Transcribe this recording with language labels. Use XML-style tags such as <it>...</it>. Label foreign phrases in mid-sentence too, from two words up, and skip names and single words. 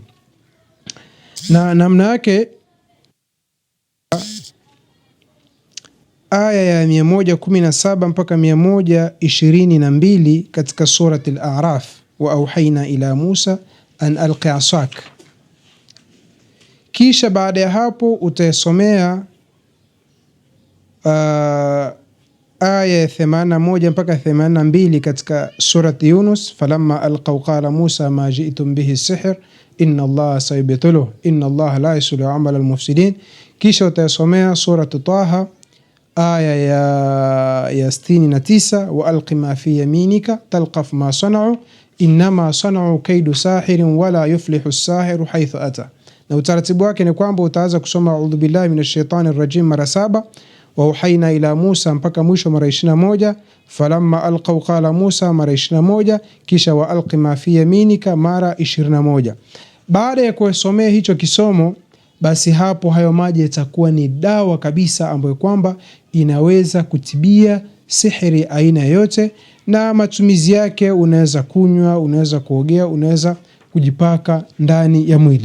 <sw>Na namna yake, aya ya 117 mpaka 122 katika surat Al-A'raf,</sw> <ar>وأوحينا إلى موسى أن ألق عصاك.</ar> <sw>Kisha baada ya hapo utayasomea aya ya 81 mpaka 82 katika surat Yunus,</sw> <ar>فلما ألقوا قال موسى ما جئتم به السحر إن الله سيبطله إن الله لا يصلح عمل المفسدين.</ar> <sw>Kisha utayasomea surat Taha aya ya 69,</sw> <ar>وألق ما في يمينك تلقف ما صنعوا إنما صنعوا كيد ساحر ولا يفلح الساحر حيث أتى.</ar> <sw>Na utaratibu wake ni kwamba utaanza kusoma</sw> <ar>أعوذ بالله من الشيطان الرجيم</ar> <sw>mara 7,</sw> <ar>وأوحينا إلى موسى</ar> <sw>mpaka mwisho mara 21,</sw> <ar>فلما ألقوا قال موسى</ar> <sw>mara 21, kisha</sw> <ar>وألق ما في يمينك</ar> <sw>mara 21. Baada ya kusomea hicho kisomo, basi hapo hayo maji yatakuwa ni dawa kabisa ambayo kwamba inaweza kutibia sihiri aina yote, na matumizi yake unaweza kunywa, unaweza kuogea, unaweza kujipaka ndani ya mwili.</sw>